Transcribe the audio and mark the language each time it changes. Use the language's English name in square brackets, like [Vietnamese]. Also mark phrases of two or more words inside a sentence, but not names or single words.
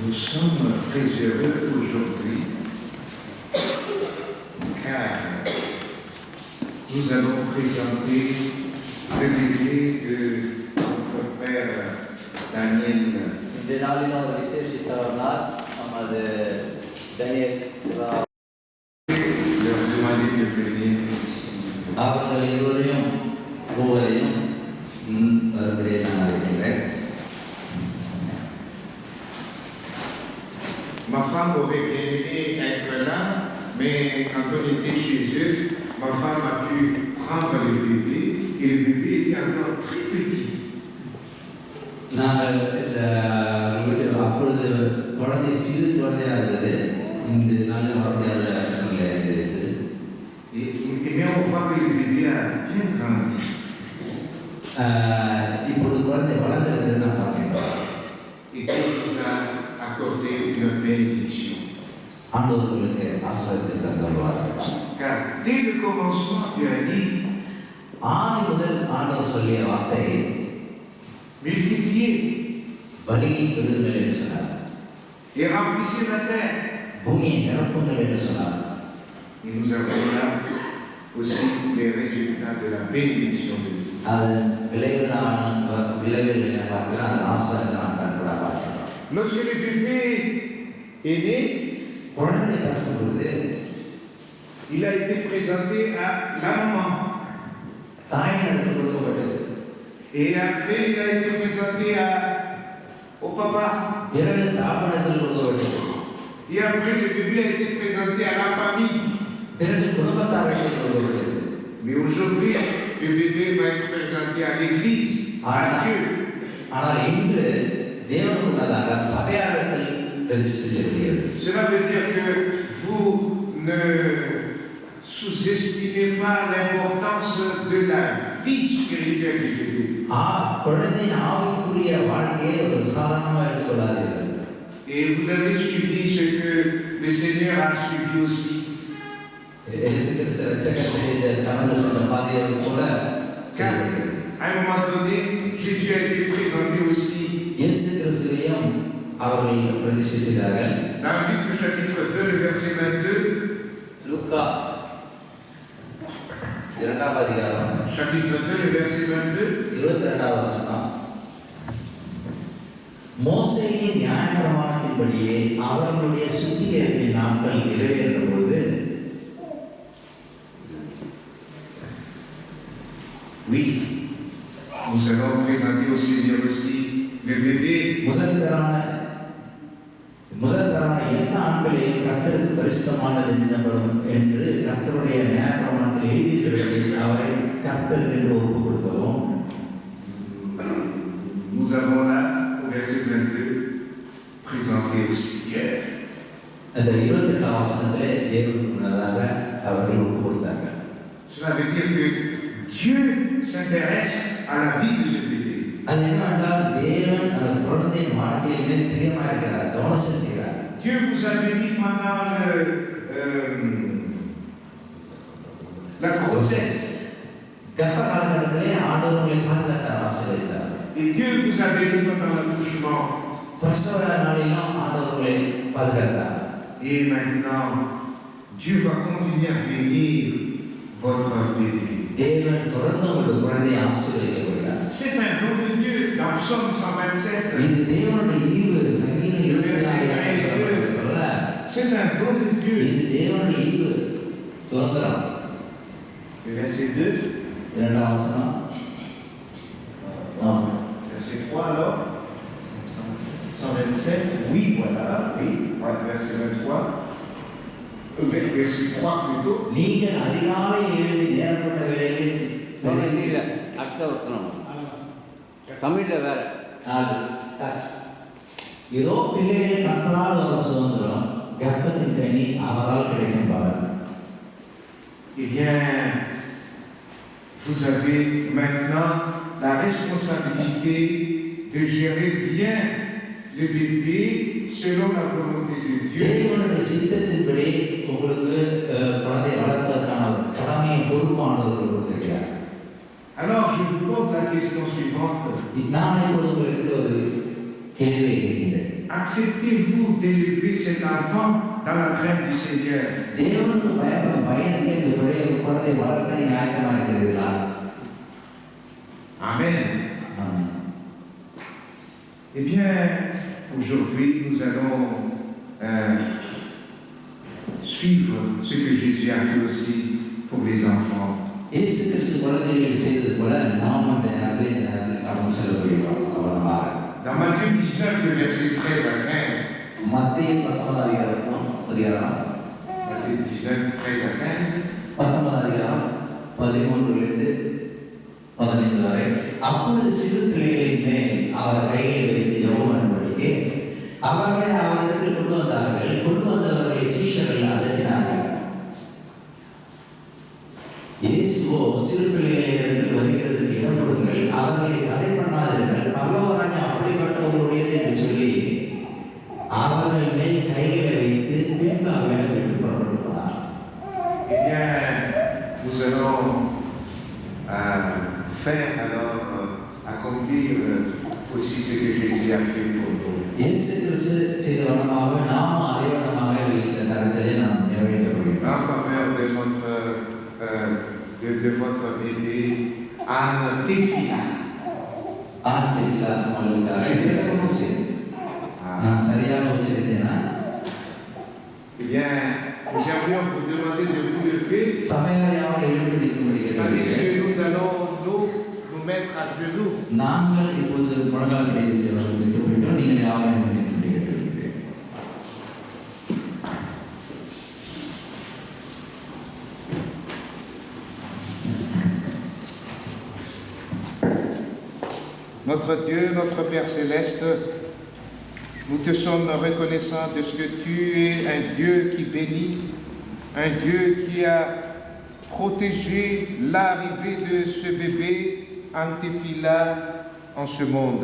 [French] sommes très heureux aujourd'hui car nous allons présenter le bébé de notre frère Daniel. [Tamil] இன்றைய நாளில் ஒரு விசேஷித்த ஒரு நாள் நமது டேனியல் [French] Leur demander de venir ici. [Tamil] அவர்கள் இருவரையும் மூவரையும் மறுபடியே நான் அறிவிக்கிறேன். [French] Ma femme aurait bien aimé être là, mais quand on était chez eux, ma femme a pu prendre le bébé et le bébé était encore très petit. [Tamil] நாங்கள் வீட்டில் அப்பொழுது குழந்தை சிறு குழந்தையாக இருந்தது. இந்த நாளில் வர முடியாத சூழ்நிலை இருந்தது. [French] Mais on voit que le bébé a bien grandi. [Tamil] இப்பொழுது குழந்தை வளர்ந்திருக்கிறது நான் பார்க்கின்றோம். [French] Et Dieu nous a accordé une bénédiction. [Tamil] ஆண்டவர்களுக்கு ஆசீர்வாதத்தை தந்துள்ளார். [French] Car dès le commencement, Dieu a dit [Tamil] ஆதி முதல் ஆண்டவர் சொல்லிய வார்த்தை [French] multipliez [Tamil] பலியை பெறுங்கள் என்று சொன்னார். [French] et remplissez la terre. [Tamil] பூமியை நிரப்புங்கள் என்று சொன்னார். [French] Et nous avons là aussi les résultats de la bénédiction de Dieu. [Tamil] அதன் விளைவில் பார்க்கிறோம். அதன் ஆசீர்வாதத்தை நாம் கண்கூடாக பார்க்கிறோம். [French] Lorsque le bébé est né, [Tamil] குழந்தை பிறக்கும் பொழுது [French] il a été présenté à la maman. [Tamil] தாயின் இடத்தில் கொடுக்கப்பட்டது. [French] Et après, il a été présenté au papa. [Tamil] பிறகு தாப்பனத்தில் கொடுக்கப்பட்டது. [French] Et après, le bébé a été présenté à la famille. [Tamil] பிறகு குடும்பத்தாரிடத்தில் கொடுக்கப்பட்டது. [French] Mais aujourd'hui, le bébé va être présenté à l'église, à Dieu. [Tamil] ஆனால் இன்று தேவனுக்கு முன்னதாக சபையாரிடத்தில் பிரதிஷ்டை செய்யப்படுகிறது. [French] Cela veut dire que vous ne sous-estimez pas l'importance de la vie spirituelle du bébé. [Tamil] குழந்தையின் ஆவிக்குரிய வாழ்க்கையை ஒரு சாதாரணமாக எடுத்துக்கொள்ளாதீர்கள். [French] Et vous avez suivi ce que le Seigneur a suivi aussi. [Tamil] கடந்து சென்ற பாதையை போல [French] À un moment donné, Jésus a été présenté aussi. [Tamil] இயேசு கிறிஸ்துவையும் அவர்கள் பிரதிஷ்டை செய்தார்கள். [French] Dans Luc chapitre 2, le verset 22. [Tamil] லூக்கா 2ஆம் அதிகாரம் [French] Chapitre 2, le verset 22. [Tamil] 22ஆம் வசனம். மோசேயின் நியாயப்பிரமாணத்தின்படியே அவர்களுடைய சுத்திகரிப்பின் நாட்கள் நிறைவேறும் பொழுது [French] Oui, nous allons présenter au Seigneur aussi le bébé. [Tamil] முதல் பெறான எந்த ஆண்களையும் கர்த்தருக்கு பரிசுத்தமானது எண்ணப்படும் என்று கர்த்தருடைய நியாயப்பிரமாணத்தில் எழுதியிருக்கிறது. அவரை கர்த்தருக்கு என்று ஒப்புக் கொடுக்கவும். [French] Nous avons là au verset 22 présenté au Seigneur. [Tamil] அந்த 22ஆம் வசனத்திலே தேவனுக்கு முன்னதாக அவர்கள் ஒப்புக் கொடுத்தார்கள். [French] Cela veut dire que Dieu s'intéresse à la vie de ce bébé. [Tamil] அது என்னவென்றால் தேவன் அந்த குழந்தையின் வாழ்க்கையில் மேல் பிரியமாக இருக்கிறார், கவனம் செலுத்துகிறார். [French] Dieu vous a béni pendant la grossesse. [Tamil] கர்ப்ப காலகட்டத்திலே ஆண்டவர்களை பாதுகாத்தார், ஆசீர்வதித்தார். [French] Et Dieu vous a béni pendant l'accouchement. [Tamil] பிரசவ நாளிலும் ஆண்டவர்களை பாதுகாத்தார். [French] Et maintenant, Dieu va continuer à bénir votre bébé. [Tamil] தேவன் தொடர்ந்து உங்கள் குழந்தையை ஆசீர்வதிக்க போகிறார். [French] C'est un don de Dieu dans Psaume 127. [Tamil] இது தேவனுடைய ஈவு. சங்கீதம் 24 சொல்லப்பட்டிருக்கிறதுல [French] C'est un don de Dieu. [Tamil] இது தேவனுடைய ஈவு, சுதந்திரம். [French] Verset 2. [Tamil] 2ஆம் வசனம். [French] Verset 3 alors. 127. Oui, voilà. Oui, verset 23. Verset 3 plutôt. [Tamil] நீங்கள் அதிகாலை எழுதி நேரப்பட்ட வேளையில் அடுத்த வசனம் தமிழில் வேற. இதோ பிள்ளைகள் கர்த்தரால் வர சுதந்திரம், கர்ப்பத்தின் கனி அவரால் கிடைக்கும் பலன். [French] Eh bien, vous avez maintenant la responsabilité de gérer bien le bébé selon la volonté de Dieu. [Tamil] தேவனுடைய சித்தத்தின்படி உங்களுக்கு குழந்தை வளர்ப்பதற்கான கடமையை பொறுப்பானவர்கள் கொடுத்திருக்கிறார். [French] Alors, je vous pose la question suivante. [Tamil] நான் இப்பொழுது உங்களுக்கு ஒரு கேள்வியை கேட்கிறேன். [French] À acceptez-vous d'élever cet enfant dans la crainte du Seigneur? [Tamil] தேவனுக்கு பயந்து இந்த குழந்தை வளர்க்க நீங்க ஆயத்தமாக இருக்கிறீர்களா? [French] Amen. [Tamil] ஆமென். [French] Eh bien, aujourd'hui, nous allons suivre ce que Jésus a fait aussi pour les enfants. [Tamil] இயேசு கிறிஸ்து குழந்தைகள் செய்தது போல நாமும் இந்த நேரத்தில் கடந்து செல்ல போகிறோம். அவ்வளவுதான். [French] Dans Matthieu 19, le verset 13 à 15. [Tamil] மத்தேயு 19 அதிகாரம் [French] Matthieu 19, 13 à 15. [Tamil] 19 அதிகாரம் 13 15 வரை. அப்பொழுது சிறு பிள்ளைகளின் மேல் அவர் கையை வைத்து ஜெபம் பண்ணும்படிக்கு அவர்களை அவரிடத்தில் கொண்டு வந்தார்கள். கொண்டு வந்தவர்களை சீஷர்கள் அதட்டினார்கள். இயேசுவோ சிறு பிள்ளைகளிடத்தில் வருகிறதுக்கு இடம் கொடுங்கள், அவர்களை தடை பண்ணாதீர்கள், பரலோகராஜ்யம் அப்படிப்பட்டவர்களுடையது என்று சொல்லி அவர்கள் மேல் கைகளை வைத்து பின்பு அவரிடம் விட்டு புறப்பட்டு போனார். [French] Eh bien, nous allons faire alors accomplir aussi ce que Jésus a fait pour vous. [Tamil] இயேசு கிறிஸ்து செய்த வண்ணமாக நாம் அதே வண்ணமாக இந்த கருத்திலே நாம் நிறைவேற்ற முடியும். [French] En faveur de votre bébé, Anne Tefila. [Tamil] ஆண்டெல்லா உங்களுக்கு நான் சரியாக உச்சரித்தேனா? [French] Eh bien, nous aimerions vous demander de vous lever, [Tamil] சமையலையாக எழுந்து நிற்கும்படி [French] tandis [Tamil] கேட்கிறேன். [French] que nous allons nous mettre à genoux. [Tamil] நாங்கள் இப்போது முழங்கால் கையில் நிற்கிறோம், நீங்கள் யாரும் நிற்கும்படி கேட்கிறேன். [French] Notre Dieu, notre Père Céleste, nous te sommes reconnaissants de ce que tu es un Dieu qui bénit, un Dieu qui a protégé l'arrivée de ce bébé Antefila en ce monde.